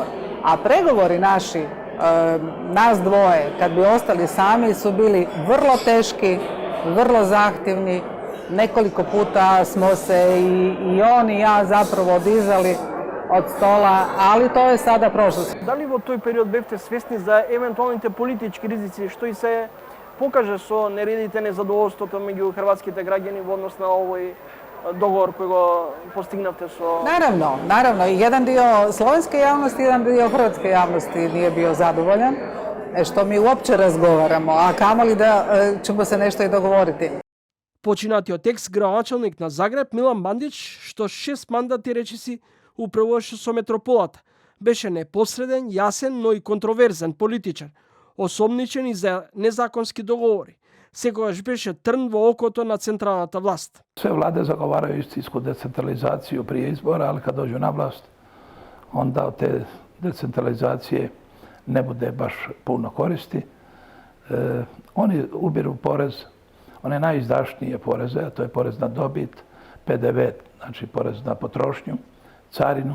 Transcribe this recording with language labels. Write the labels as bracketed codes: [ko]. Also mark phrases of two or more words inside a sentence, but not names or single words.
[hr] A pregovori naši, nas dvoje, kad bi ostali sami, su bili vrlo teški, vrlo zahtjevni Nekoliko puta smo se i on i ja zapravo dizali od stola, ali to je sada prošlost. [mk] Дали во тој период бевте свесни за евентуалните политички ризици, што и се покаже со нередите незадоволството меѓу хрватските граѓани во однос на овој договор кој го постигнавте со... [hr] Naravno. I jedan dio slovenske javnosti, jedan dio hrvatske javnosti nije bio zadovoljan što mi uopće razgovaramo, a kamoli da ćemo se nešto i dogovoriti. [mk] Починатиот екс-градоначалник на Загреб Милан Бандич, што 6 мандати речиси управуваше со метрополата, беше непосреден, јасен, но и контроверзен политичар, осомничен и за незаконски договори. Секогаш беше трн во окото на централната власт. [hr] Sve vlade zagovaraju istinsku decentralizaciju prije izbora, ali kad dođu na vlast, onda od te decentralizacije ne bude baš puno koristi. Oni ubiru porez, one najizdašnije poreze, a to je porez na dobit, PDV, znači porez na potrošnju, carinu.